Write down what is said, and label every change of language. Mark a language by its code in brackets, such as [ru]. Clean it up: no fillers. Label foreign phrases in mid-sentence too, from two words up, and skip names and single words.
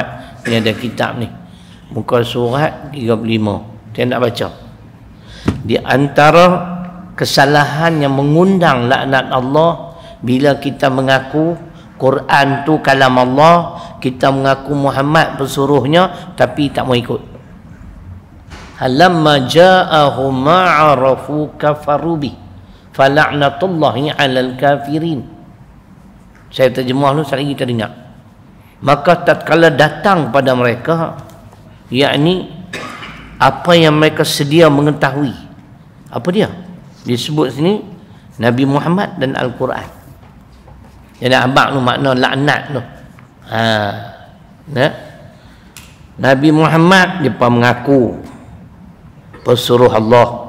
[ms] Ni ada kitab ni, muka surat 35. Saya nak baca. Di antara kesalahan yang mengundang laknat Allah, bila kita mengaku Quran tu kalam Allah, kita mengaku Muhammad pesuruhnya tapi tak mau ikut. [ar] فلما جاءهم ما عرفوا كفروا به فلعنة الله على الكافرين. [ms] Saya terjemah dulu, sekali lagi teringat. Maka tatkala datang pada mereka, yakni apa yang mereka sedia mengetahui. Apa dia? Disebut sini Nabi Muhammad dan Al-Quran. Jadi abang tu makna laknat tu. Nabi Muhammad dia mengaku pesuruh Allah.